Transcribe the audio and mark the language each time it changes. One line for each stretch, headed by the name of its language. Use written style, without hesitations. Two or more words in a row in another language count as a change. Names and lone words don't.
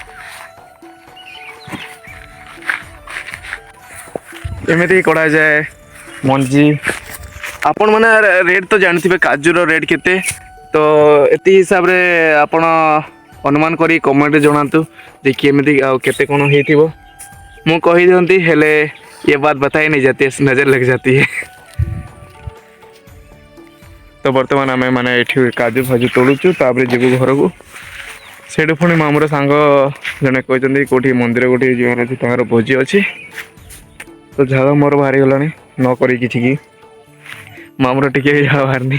Odia: ଏମିତି କରାଯାଏ ମଞ୍ଜି। ଆପଣ ମାନେ ରେଟ୍ ତ ଜାଣିଥିବେ କାଜୁର ରେଟ୍ କେତେ, ତ ଏତି ହିସାବରେ ଆପଣ ଅନୁମାନ କରି କମେଣ୍ଟରେ ଜଣାନ୍ତୁ ଯେ କେମିତି ଆଉ କେତେ କ'ଣ ହେଇଥିବ। ମୁଁ କହିଦିଅନ୍ତି ହେଲେ
Hindi: ये बात बताई नहीं जाती है, नजर लग जाती है।
Odia: ତ ବର୍ତ୍ତମାନ ଆମେ ମାନେ ଏଠି କାଜୁ ଫାଜୁ ତୋଳୁଛୁ, ତାପରେ ଯିବୁ ଘରକୁ। ସେଇଠୁ ପୁଣି ମାମୁଁର ସାଙ୍ଗ ଜଣେ କହିଛନ୍ତି କେଉଁଠି ମନ୍ଦିର ଗୋଟେ ଯିବାର ଅଛି, ତାଙ୍କର ଭୋଜି ଅଛି। ତ ଝାଳ ମୋର ବାହାରିଗଲାଣି ନ କରି କିଛି କି, ମାମୁଁର ଟିକେ ବି ଝାଳ ବାହାରିନି।